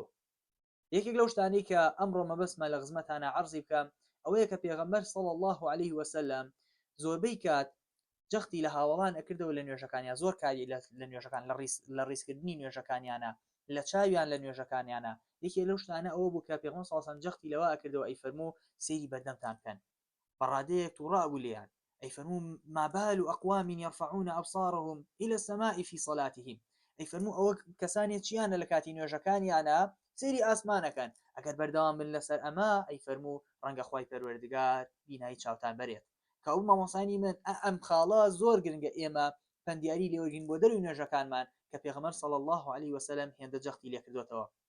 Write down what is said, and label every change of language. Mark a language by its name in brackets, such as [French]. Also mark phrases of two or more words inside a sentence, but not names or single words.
[Central Kurdish] یەکێک لەو شتانەی کە ئەمڕۆ مەبەستمە لە خزمەتانە عەرزی بکەم ئەوەیە کە پێغەمبەر [Arabic] صلی الله علیه وسلم [Central Kurdish] زۆربەی کات جەختی لە هاوڵان ئەکردەوە لە نوێژەکانیان، زۆر کاری لە نوێژەکان لە ڕیزکردنی نوێژەکانیانە، لە چاویان لە نوێژەکانیانە. یەکێ لەو شتانە ئەوە بوو کە پێغەمبەر [Arabic] صلی الله علیه وسلم [Central Kurdish] جەختی لەوە ئەکردەوە ئەی فەرموو سەیری بەردەمتان بکەن بەڕادەیەک تووڕا بوو لێیان، ئەی فەرموو [Arabic] ما بال أقوام يرفعون أبصارهم إلى السماء في صلاتهم. [Central Kurdish] ئەی فەرموو ئەوە کەسانی چیانە لە کاتی نوێژەکانیانە سەیری ئاسمانەکەن، ئەگەر بەردەوام بن لەسەر ئەمە ئەی فەرموو ڕەنگە خوای پەروەردگار بینایی چاوتان بەرێت. کە ئەو مامۆسانی من ئەم خاڵە زۆر گرنگە ئێمە پەندیاری لێوەرگین بۆ دەروی نوێژەکانمان کە پێغەمبەر [Arabic] صلی الله علیه وسلم [Central Kurdish] هێندە جەختی لێ کردوێتەوە.